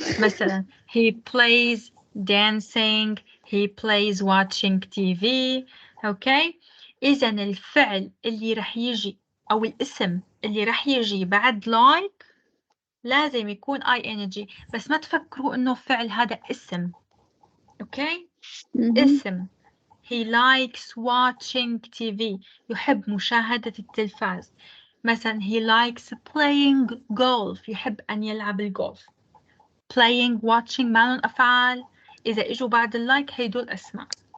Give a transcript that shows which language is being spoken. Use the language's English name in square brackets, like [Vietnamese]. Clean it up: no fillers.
[English] مثلا he plays dancing, he plays watching TV. Okay. [Arabic] إذا الفعل اللي رح يجي أو الاسم اللي رح يجي بعد like لازم يكون ing، بس ما تفكروا إنه فعل هذا اسم. [English] Okay. [Arabic] اسم. [English] He likes watching TV. [Arabic] يحب مشاهدة التلفاز. [English] مثلا he likes playing golf. [Arabic] يحب أن يلعب الجولف. [English] playing watching [Arabic] ما لهم أفعال. إذا إجوا بعد اللايك هيدول أسماء.